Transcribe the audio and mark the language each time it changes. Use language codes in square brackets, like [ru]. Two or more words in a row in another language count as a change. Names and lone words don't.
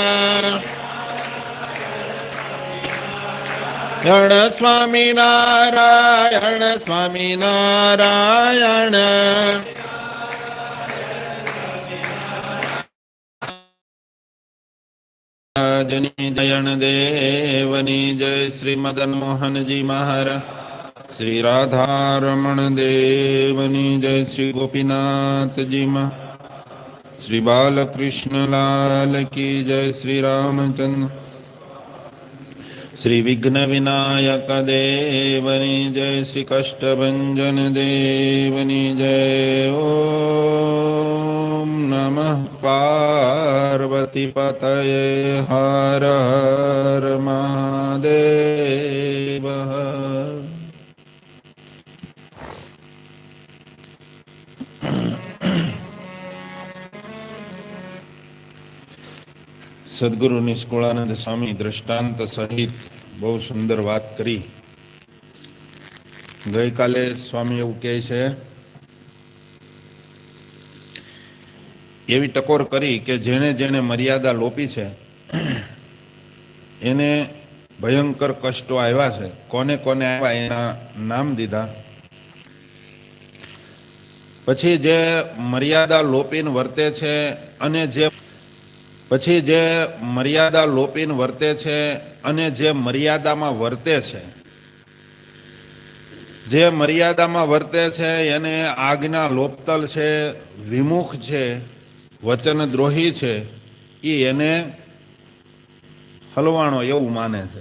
[gu] સ્વામિનારાયણ સ્વામિનારાયણ જની જયન દેવની જય શ્રી મદન મોહન જી મહારાજ। શ્રી રાધા રમણ દેવની જય શ્રી ગોપીનાથ જી માઁ। શ્રી બાલકૃષ્ણ લાલ કી જય શ્રી રામચંદ્ર। શ્રી વિઘ્ન વિનાયક દેવની જય શ્રી કષ્ટભંજન દેવની જય। [sa] ओम नमः पार्वती पतये हर हर महादेव। [gu] સદ્ગુરુ નિષ્કુળાનંદ સ્વામી દૃષ્ટાંત સહિત બહુત સુંદર વાત કરી। ગઈ કાલે સ્વામી એવં કહે છે એવી ટકોર કરી કે જેને જેને મર્યાદા લોપી છે એને ભયંકર કષ્ટો આવ્યા છે। કોને કોને આવ્યા એના નામ દીધા। પછી જે મર્યાદા લોપીને વર્તે છે અને જે પછી જે મર્યાદા લોપીને વર્તે છે અને જે મર્યાદામાં વર્તે છે, જે મર્યાદામાં વર્તે છે એને આજ્ઞા લોપતલ છે, વિમુખ છે, વચનદ્રોહી છે, એ એને હલવાણો એવું માને છે।